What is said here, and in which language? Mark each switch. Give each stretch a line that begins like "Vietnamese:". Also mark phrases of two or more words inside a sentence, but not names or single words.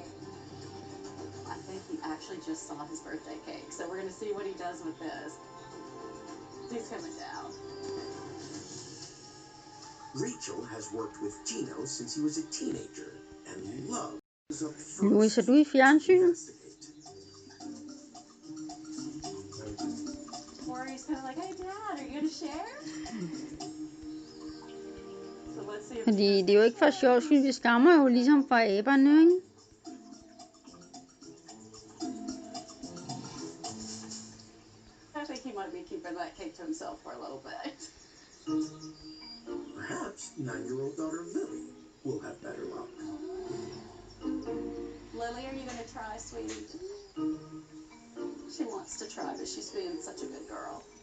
English: I think he actually just saw his birthday cake, so we're going to see what he does with this. He's coming down. Rachel has worked with Gino since he was a teenager and loves up first.
Danish: Louise, er du i fjernsynet?
English: Corey's kind of like, hey, Dad, are you going to share? So let's see if
Danish: Fordi det er jo ikke for sjovt skyld, vi skammer jo ligesom fra æberne, ikke?
English: I think he might be keeping that cake to himself for a little bit. Perhaps 9-year-old daughter Lily will have better luck. Lily, are you going to try, sweetie? She wants to try, but she's being such a good girl.